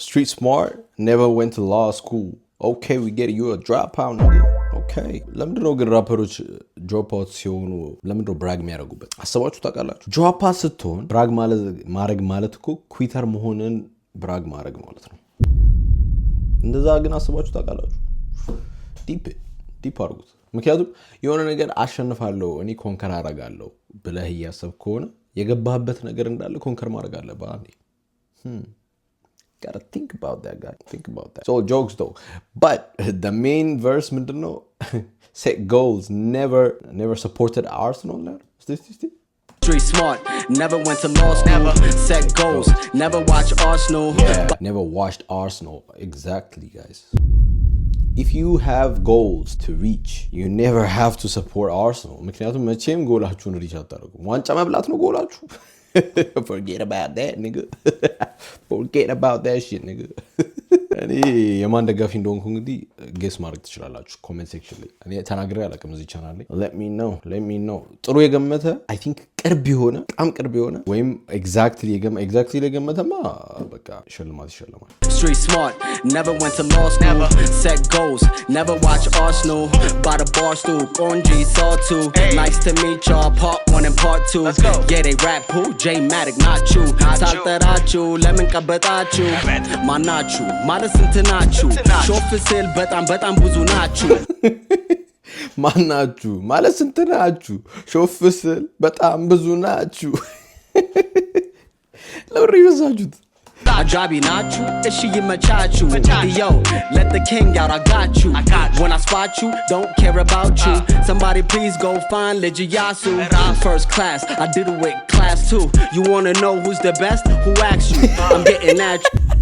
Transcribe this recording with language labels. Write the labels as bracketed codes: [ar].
[en] Street smart, never went to law school. Okay, we get you a dropout, nigga. Okay. [am] ለምንድን ነው ግን ራፐሮች ድሮፕ አውት ሲሆኑ ለምንድን ነው ብራግ የሚያደርጉበት? አስባችሁ ታውቃላችሁ? ድሮፕ አውት ስትሆን ብራግ ማድረግ ማለት እኮ ኩዊተር መሆንን ብራግ ማድረግ ማለት ነው። እንደዛ ግን አስባችሁ ታውቃላችሁ? ዲፕ አድርጉት። ምክንያቱም የሆነ ነገር አሸንፋለሁ እኔ ኮንከር አደርጋለሁ ብለህ እያሰብክ ከሆነ የገባህበት ነገር እንዳለ ኮንከር ማድረግ አለብህ አንዴ። Gotta think about that, guy. [en] Think about that. So jokes though. But the main verse, ምንድነው? Set goals. Never supported Arsenal. Street smart, never went to law school. Set goals, never watch Arsenal. Yeah, never watched Arsenal. Exactly, guys. If you have goals to reach, you never have to support Arsenal. [am] ምክንያቱም መቼም ጎላችሁን ሪች አታደርጉም። ዋንጫ መብላት ነው ጎላችሁ። Forget about that, nigga. [en] Forget about that shit, nigga. [am] እኔ የማን ደጋፊ እንደሆንኩ እንግዲህ ጌስ ማድረግ ትችላላችሁ ኮሜንት ሴክሽን ላይ። እኔ ተናግሬ አላውቅም እዚህ ቻናል ላይ። let me know ጥሩ የገመተ I think በጣም ቅርብ የሆነ ወይም ኤግዛክትሊ የገመተማ በቃ ሽልማት ይሸልማል። [en] Street smart, never went to law school. Set goals, never watch Arsenal. By the bar stool, Konji saw two. Nice to meet y'all, part 1 and part 2. Yeah, they rap who? J-Matic, not you. Salterachu, lemon kabatachu. [am] Manachu, ማለት ስንት ናችሁ? ሾፍ ስል በጣም ብዙ ናችሁ። ማናችሁ ማለት ስንት ናችሁ? ሾፍ ስል በጣም ብዙ ናችሁ። ለምን ይበዛችሁት? አጃቢ ናችሁ? እሺ ይመቻችሁ። Yo, let the king out, I got you. [en] When I spot you, don't care about you. Somebody please go find Lijiyasu. First class, I did it with class 2. You wanna know who's the best? Who asked you? I'm getting at you.